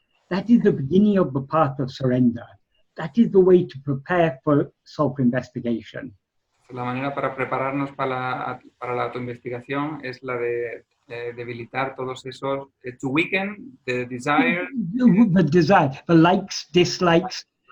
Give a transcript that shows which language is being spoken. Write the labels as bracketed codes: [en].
[en] That is the beginning of the path of surrender. That is the way to prepare for self-investigation. [es] La manera para prepararnos para la autoinvestigación es la de debilitar todos esos, [en] to weaken the desire, The desire, the likes, dislikes,